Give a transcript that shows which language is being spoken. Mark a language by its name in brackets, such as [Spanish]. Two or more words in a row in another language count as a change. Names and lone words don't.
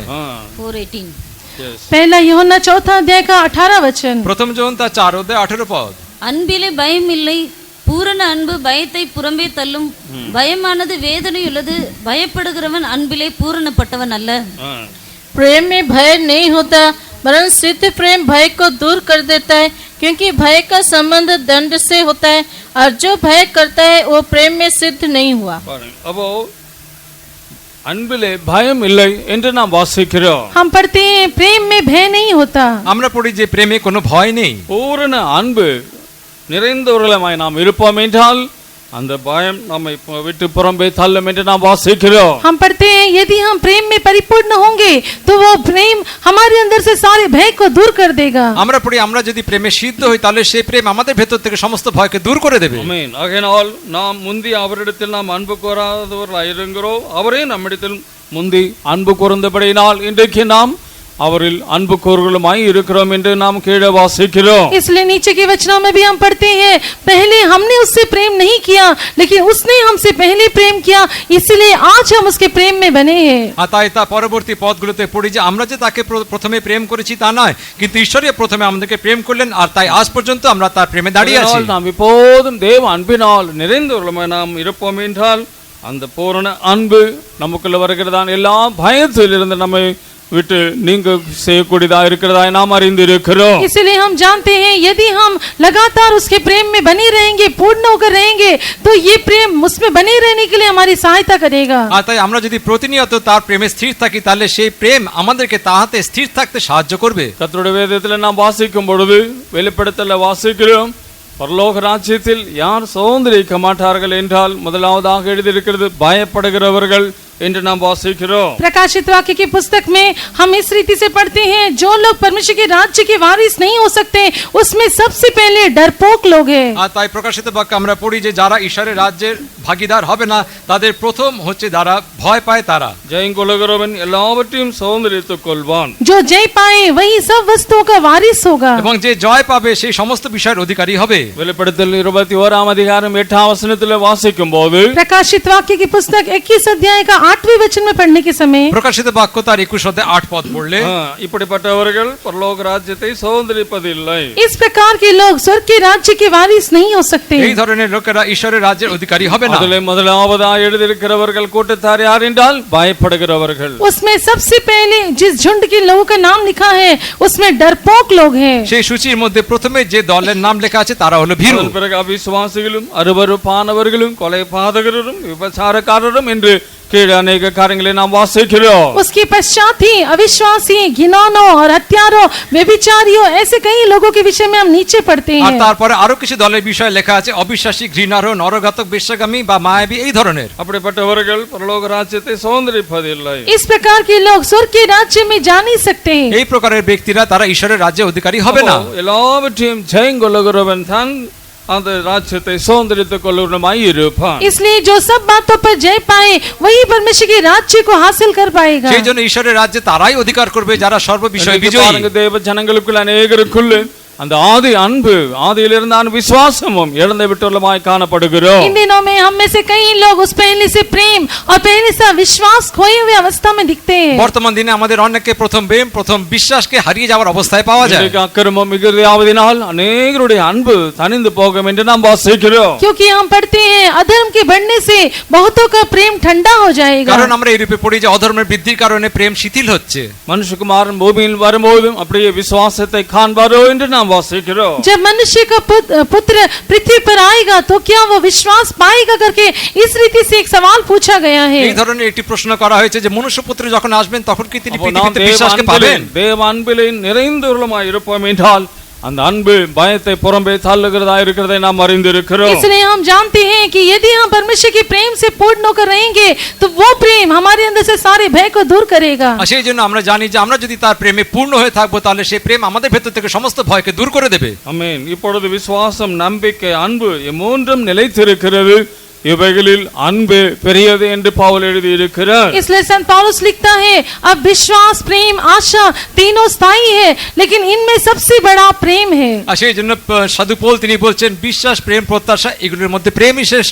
[Hindi] 4:18 पहला यूहन्ना 4 अध्याय का 18 वचन। [Bangla] প্রথম যোহন তার 4 অধ্যায় 18 পদ। [Tamil] அன்பிலே பயம் இல்லை, பூரண அன்பு பயத்தை புறம்பே தள்ளும். பயமானது வேதனையுள்ளது, பயப்படுகிறவன் அன்பிலே பூரணப்பட்டவன் அல்ல। [Hindi] प्रेम में भय नहीं होता वरन सिद्ध प्रेम भय को दूर कर देता है, क्योंकि भय का संबंध दंड से होता है और जो भय करता है वो प्रेम में सिद्ध नहीं हुआ। [Tamil] அப்போ அன்பிலே பயம் இல்லை என்று நாம் வாசிக்கிறோம்। [Hindi] हम पढ़ते हैं प्रेम में भय नहीं होता। [Bangla] আমরা পড়ি যে প্রেমে কোনো ভয় নেই। [Tamil] பூரண அன்பு நிறைந்தவர்களாய் நாம் இருப்போம் என்றால் அந்த பயம் நம்மை விட்டு புறம்பே தள்ளும் என்று நாம் வாசிக்கிறோம்। [Hindi] हम पढ़ते हैं यदि हम प्रेम में परिपूर्ण होंगे तो वो प्रेम हमारे अंदर से सारे भय को दूर कर देगा। [Bangla] আমরা পড়ি আমরা যদি প্রেমে সিদ্ধ হই তাহলে সেই প্রেম আমাদের ভেতর থেকে সমস্ত ভয়কে দূর করে দেবে। [Tamil] ஆமென்। ஆகையால் நாம் முந்தி அவரிடத்தில் நாம் அன்பு கூறாதவர்களாய் இருக்கிறோம், அவரே நம்மிடத்தில் முந்தி அன்பு கூர்ந்தபடியினால் இன்றைக்கு நாம் அவரில் அன்பு கூறுகளுமாய் இருக்கிறோம் என்று நாம் கீழே வாசிக்கிறோம்। [Hindi] इसलिए नीचे के वचनों में भी हम पढ़ते हैं पहले हमने उससे प्रेम नहीं किया लेकिन उसने हमसे पहले प्रेम किया, इसलिए आज हम उसके प्रेम में बने हैं। [Bangla] আর তাই তা পরবর্তী পদগুলোতে পড়ি যে আমরা যে তাকে প্রথমে প্রেম করেছি তা নয়, কিন্তু ঈশ্বরই প্রথমে আমাদেরকে প্রেম করলেন আর তাই আজ পর্যন্ত আমরা তার প্রেমে দাঁড়িয়ে আছি। [Tamil] நாம் இப்போதும் தேவ அன்பினால் நிறைந்தவர்களாய் நாம் இருப்போம் என்றால் அந்த பூரண அன்பு நமக்குள்ள வருகிறதான எல்லா பயத்திலிருந்து நம்மை விட்டு நீங்க செய்யக்கூடியதா இருக்கிறதா நாம் அறிந்திருக்கிறோம்। [Hindi] इसलिए हम जानते हैं यदि हम लगातार उसके प्रेम में बने रहेंगे, पूर्ण होकर रहेंगे, तो ये प्रेम उसमें बने रहने के लिए हमारी सहायता करेगा। [Bangla] আর তাই আমরা যদি প্রতিনিয়ত তার প্রেমে স্থির থাকি তাহলে সেই প্রেম আমাদেরকে তাহাতে স্থির থাকতে সাহায্য করবে। [Tamil] கர்த்தருடைய வேதத்தில் நாம் வாசிக்கும் பொழுது வெளிப்படுத்தல வாசிக்கிறோம், பரலோக ராஜ்யத்தில் யார் சுதந்திரிக்க மாட்டார்கள் என்றால் முதலாவதாக எழுதியிருக்கிறது பயப்படுகிறவர்கள் என்று நாம் வாசிக்கிறோம்। [Hindi] प्रकाशित वाक्य की पुस्तक में हम इस रीति से पढ़ते हैं जो लोग परमेश्वर के राज्य के वारिस नहीं हो सकते उसमें सबसे पहले डरपोक लोग हैं। [Bangla] আর তাই প্রকাশিত বাক্যে আমরা পড়ি যে যারা ঈশ্বরের রাজ্যের ভাগিদার হবে না, তাদের প্রথম হচ্ছে যারা ভয় পায় তারা। [Tamil] ஜெயங்கொள்ளுகிறவன் எல்லாவற்றையும் சுதந்திரித்துக் கொள்வான்। [Hindi] जो जय पाए वही सब वस्तुओं का वारिस होगा। [Bangla] এবং যে জয় পাবে সেই সমস্ত বিষয়ের অধিকারী হবে। [Tamil] வெளிப்படுத்தல் 21ஆம் அதிகாரம் 8ஆம் வசனத்திலே வாசிக்கும் போது [Hindi] प्रकाशित वाक्य की पुस्तक 21 अध्याय का 8वें वचन में पढ़ने के समय [Bangla] প্রকাশিত বাক্য তার 21 অধ্যায় 8 পদ পড়লে [Tamil] இப்படிப்பட்டவர்கள் பரலோக ராஜ்யத்தை சுதந்திரிப்பதில்லை। [Hindi] इस प्रकार के लोग स्वर्ग के राज्य के वारिस नहीं हो सकते। [Bangla] এই ধরনের লোকেরা ঈশ্বরের রাজ্যের অধিকারী হবে না। [Tamil] அதிலே முதலாவதாக எழுதியிருக்கிறவர்கள் கூட்டத்தார் யார் என்றால் பயப்படுகிறவர்கள்। [Hindi] उसमें सबसे पहले जिस झुंड के लोगों का नाम लिखा है उसमें डरपोक लोग हैं। [Bangla] সেই সূচির মধ্যে প্রথমে যে দলের নাম লেখা আছে তারা হলো ভীরু। [Tamil] அதன் பிறகு அவிசுவாசிகளும் அருவருப்பானவர்களும் கொலை பாதகரும் விபச்சாரக்காரரும் என்று கீழே अनेक காரியங்களை நாம் வாசிக்கிறோம்। [Hindi] उसके पश्चात ही अविश्वासी, घिनौनों और हत्यारों, व्यभिचारियों, ऐसे कई लोगों के विषय में हम नीचे पढ़ते [Bangla] আর [Hindi] हैं। [Bangla] তারপরে আরো কিছু দলের বিষয় লেখা আছে, অবিশ্বাসী, ঘৃণারহ, নরঘাতক, বেশ্যাগামী বা মায়াবী এই ধরনের। [Tamil] அப்படிப்பட்டவர்கள் பரலோக ராஜ்யத்தை சுதந்திரிப்பதில்லை। [Hindi] इस प्रकार के लोग स्वर्ग के राज्य में जा नहीं सकते हैं। [Bangla] এই প্রকারের ব্যক্তিরা তারা ঈশ্বরের রাজ্যের অধিকারী হবে না। [Tamil] எல்லாவற்றையும் ஜெயங்கொள்ளுகிறவன் தான் அந்த ராஜ்யத்தை சுதந்திரித்துக் கொள்ளுகிறவனாய் இருப்பான்। [Hindi] इसलिए जो सब बातों पर जय पाए वही परमेश्वर के राज्य को हासिल कर पाएगा। [Bangla] সেই জন্য ঈশ্বরের রাজ্যে তারাই অধিকার করবে যারা সর্ববিষয়ে [Tamil] இன்னைக்கு [Bangla] বিজয়ী। [Tamil] பாருங்க, தேவ ஜனங்களுக்குள்ள அநேகருக்குள்ள அந்த ஆதி அன்பு, ஆதியில் இருந்தான விசுவாசமும் இழந்து விட்டுள்ளமாய் காணப்படுகிறோம்। [Hindi] इन दिनों में हम में से कई लोग उस पहले से प्रेम और पहले से विश्वास खोए हुए अवस्था में दिखते हैं। [Bangla] বর্তমান দিনে আমাদের অনেককে প্রথম প্রেম, প্রথম বিশ্বাসকে হারিয়ে যাওয়ার অবস্থায় পাওয়া যায়। [Tamil] இன்றைக்கு அக்கிரமம் மிகுதியாவதினால் அநேகருடைய அன்பு தனிந்து போகும் என்று நாம் வாசிக்கிறோம்। [Hindi] क्योंकि हम पढ़ते हैं अधर्म के बढ़ने से बहुतों का प्रेम ठंडा हो जाएगा। [Bangla] কারণ আমরা এই রূপে পড়ি যে অধর্মের বৃদ্ধির কারণে প্রেম শিথিল হচ্ছে। [Tamil] மனுஷகுமாரன் பூமியில் வரும்போதும் அப்படியே விசுவாசத்தை காண்பாரோ என்று நாம் வாசிக்கிறோம்। [Hindi] जब मनुष्य का पुत्र पृथ्वी पर आएगा तो क्या वो विश्वास पाएगा करके इस रीति से एक सवाल पूछा गया है। [Bangla] এই ধরনের একটি প্রশ্ন করা হয়েছে যে মনুষ্যপুত্র যখন আসবেন তখন কি তিনি [Tamil] அப்போ நாம் [Bangla] পৃথিবীতে বিশ্বাসকে পাবেন? [Tamil] தேவ அன்பிலே நிறைந்தவர்களுமாய் இருப்போம் என்றால் அந்த அன்பு பயத்தை புறம்பே தள்ளுகிறதா இருக்கிறதை நாம் அறிந்திருக்கிறோம்। [Hindi] इसलिए हम जानते हैं कि यदि हम परमेश्वर के प्रेम से पूर्ण होकर रहेंगे तो वो प्रेम हमारे अंदर से सारे भय को दूर करेगा। [Bangla] আর সেই জন্য আমরা জানি যে আমরা যদি তার প্রেমে পূর্ণ হয়ে থাকবো তাহলে সেই প্রেম আমাদের ভেতর থেকে সমস্ত ভয়কে দূর করে দেবে। [Tamil] ஆமென்। இப்பொழுது விசுவாசம், நம்பிக்கை, அன்பு மூன்றும் நிலைத்திருக்கிறது। இவைகளில் அன்பு பெரியது என்று பவுல் எழுதி இருக்கிறார்। [Hindi] इसलिए संत पौलुस लिखता है अब विश्वास, प्रेम, आशा तीनों स्थायी है लेकिन इनमें सबसे बड़ा प्रेम है। [Bangla] আর সেই জন্য সাধু পৌল তিনি বলছেন বিশ্বাস, প্রেম, প্রত্যাশা এগুলোর মধ্যে প্রেমই শ্রেষ্ঠ।